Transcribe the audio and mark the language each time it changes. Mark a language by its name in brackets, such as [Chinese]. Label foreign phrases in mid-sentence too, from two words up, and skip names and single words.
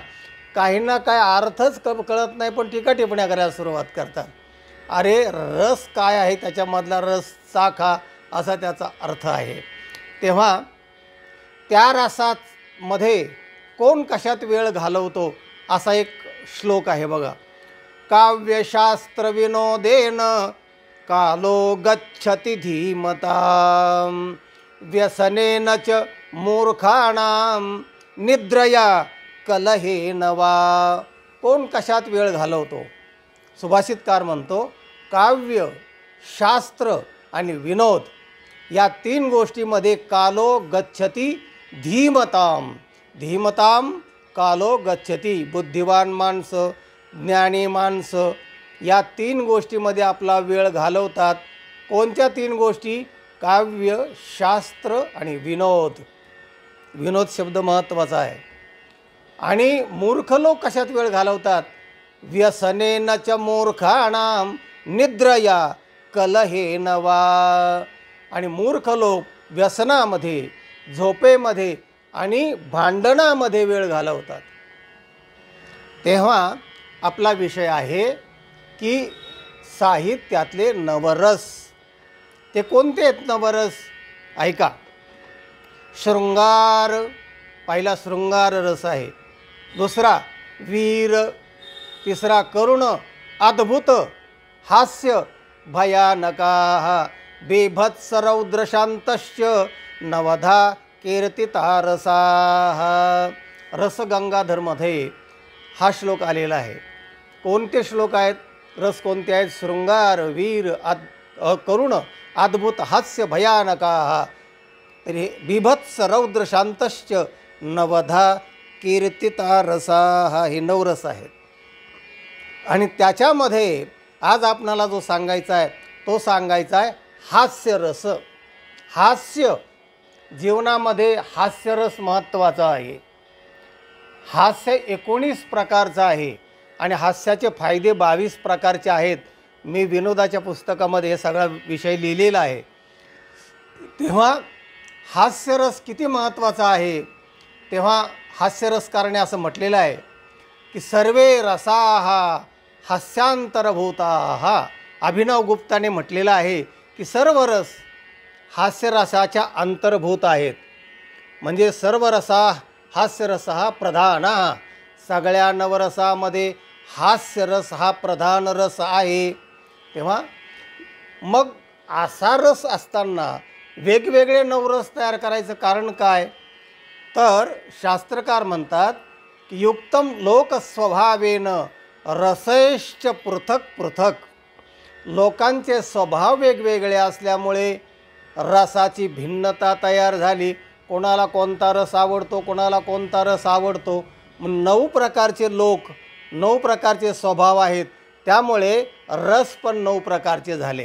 [Marathi] काही ना काय अर्थच कळत नाही, पण टीका टिप्पण्या करायला सुरुवात करतात। अरे रस काय आहे, त्याच्यामधला रस चाखा, असा त्याचा अर्थ आहे। तेव्हा त्या रसामध्ये कोण कशात वेळ घालवतो, असा एक श्लोक आहे बघा। [Sanskrit] काव्यशास्त्र विनोदेन कालो गच्छति धीमतां, व्यसनेन च मूर्खाणां निद्रया कलहेन वा। [Marathi] कोण कशात वेळ घालवतो, सुभाषितकार म्हणतो काव्य, शास्त्र आणि विनोद या 3 गोष्टीमध्ये [Sanskrit] कालो गच्छति धीमताम, धीमताम कालो गच्छती. [Marathi] बुद्धिवान माणसं, ज्ञानी माणसं या 3 गोष्टीमध्ये आपला वेळ घालवतात. कोणत्या 3 गोष्टी? काव्य, शास्त्र आणि विनोद. विनोद शब्द महत्त्वाचा आहे. आणि मूर्ख लोक कशात वेळ घालवतात? [Sanskrit] व्यसनेन च मूर्खाणाम निद्रया कलहेन वा. [Marathi] आणि मूर्ख लोक व्यसनामध्ये, झोपेमध्ये आणि भांडणामध्ये वेळ घालवतात. तेव्हा आपला विषय आहे की साहित्यातले नवरस. ते कोणते आहेत नवरस? ऐका. शृंगार, पहिला शृंगार रस आहे. दुसरा वीर. तिसरा करुण, अद्भुत, हास्य, [Sanskrit] भयानकाः, बेभत्स रौद्रशान्तश्च नवधा कीर्तिता रसाः. [Marathi] रसगंगाधरमध्ये हा श्लोक आलेला आहे. कोणते श्लोक आहेत? रस कोणते आहेत? [Sanskrit] शृंगार, वीर, करुण, अद्भुत, हास्य, भयानकाः. तरी बिभत्स रौद्रशान्तश्च नवधा कीर्तिता रसाः. [Marathi] हे 9 रस आहेत. आणि त्याच्यामध्ये आज आपणाला जो सांगायचा आहे तो सांगायचा आहे हास्यरस. हास्य. जीवनामध्ये हास्यरस महत्त्वाचा आहे. हास्य 19 प्रकारचं आहे आणि हास्याचे फायदे 22 प्रकारचे आहेत. मी विनोदाच्या पुस्तकामध्ये हे सगळा विषय लिहिलेला आहे. तेव्हा हास्यरस किती महत्त्वाचा आहे? तेव्हा हास्यरसकारणे असं म्हटलेलं आहे की [Sanskrit] सर्वे रसाः हास्यांतरभूताः. [Marathi] अभिनव गुप्ताने म्हटलेलं आहे की सर्व रस हास्यरसाच्या अंतर्भूत आहेत. म्हणजे सर्व रसा हास्यरस हा प्रधान. सगळ्या नवरसामध्ये हास्यरस हा प्रधान रस आहे. तेव्हा मग असा रस असताना वेगवेगळे नवरस तयार करायचं कारण काय? तर शास्त्रकार म्हणतात की [Sanskrit] युक्तम लोकस्वभावेन रसैश्च पृथक पृथक. [Marathi] लोकांचे स्वभाव वेगवेगळे असल्यामुळे रसाची भिन्नता तयार झाली. कोणाला कोणता रस आवडतो, कोणाला कोणता रस आवडतो. 9 प्रकारचे लोक, 9 प्रकारचे स्वभाव आहेत. त्यामुळे रस पण 9 प्रकारचे झाले.